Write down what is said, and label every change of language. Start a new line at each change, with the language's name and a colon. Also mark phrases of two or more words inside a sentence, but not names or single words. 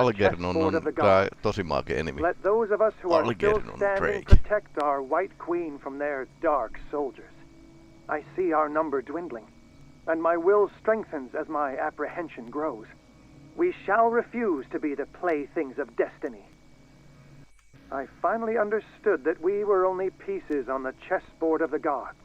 English: Algernon chessboard on of the gods.
Finnish: tosi makea nimi.
English: Let those of us who are still Algernon standing Drake. protect our White Queen from their dark soldiers. I see our number dwindling, and my will strengthens as my apprehension grows. We shall refuse to be the playthings of destiny. I finally understood that we were only pieces on the chessboard of the gods.